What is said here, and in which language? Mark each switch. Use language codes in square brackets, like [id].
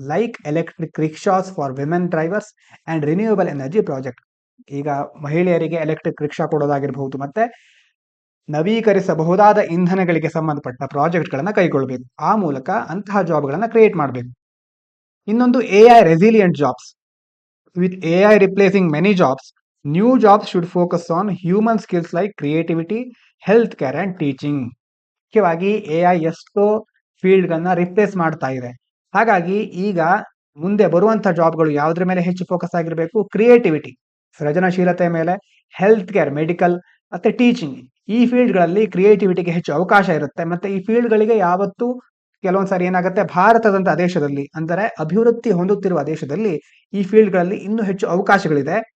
[en] Like electric rickshaws for women drivers and renewable energy project. [kn] ಈಗ ಮಹಿಳೆಯರಿಗೆ electric rickshaw ಕೊಡೋದಾಗಿರಬಹುದು, ಮತ್ತೆ ನವೀಕರಿಸಬಹುದಾದ ಇಂಧನಗಳಿಗೆ ಸಂಬಂಧಪಟ್ಟ ಪ್ರಾಜೆಕ್ಟ್ಗಳನ್ನ ಕೈಗೊಳ್ಳಬೇಕು. ಆ ಮೂಲಕ ಅಂತಹ ಜಾಬ್ಗಳನ್ನ ಕ್ರಿಯೇಟ್ ಮಾಡಬೇಕು. ಇನ್ನೊಂದು [en] AI resilient jobs. With AI replacing many jobs, new jobs should focus on human skills like creativity, healthcare and teaching. [kn] ಮುಖ್ಯವಾಗಿ AI ಎಷ್ಟೋ ಫೀಲ್ಡ್ಗಳನ್ನ ರಿಪ್ಲೇಸ್ ಮಾಡ್ತಾ ಇದೆ. ಹಾಗಾಗಿ ಈಗ ಮುಂದೆ ಬರುವಂತಹ ಜಾಬ್ಗಳು ಯಾವುದ್ರ ಮೇಲೆ ಹೆಚ್ಚು ಫೋಕಸ್ ಆಗಿರಬೇಕು? ಕ್ರಿಯೇಟಿವಿಟಿ, ಸೃಜನಶೀಲತೆ ಮೇಲೆ, ಹೆಲ್ತ್ ಕೇರ್, ಮೆಡಿಕಲ್ ಮತ್ತೆ ಟೀಚಿಂಗ್. ಈ ಫೀಲ್ಡ್ಗಳಲ್ಲಿ ಕ್ರಿಯೇಟಿವಿಟಿಗೆ ಹೆಚ್ಚು ಅವಕಾಶ ಇರುತ್ತೆ. ಮತ್ತೆ ಈ ಫೀಲ್ಡ್ಗಳಿಗೆ ಯಾವತ್ತೂ ಕೆಲವೊಂದ್ಸಾರಿ ಏನಾಗುತ್ತೆ, ಭಾರತದಂತ ದೇಶದಲ್ಲಿ ಅಂದರೆ ಅಭಿವೃದ್ಧಿ ಹೊಂದುತ್ತಿರುವ ದೇಶದಲ್ಲಿ ಈ ಫೀಲ್ಡ್ಗಳಲ್ಲಿ ಇನ್ನೂ ಹೆಚ್ಚು ಅವಕಾಶಗಳಿದೆ.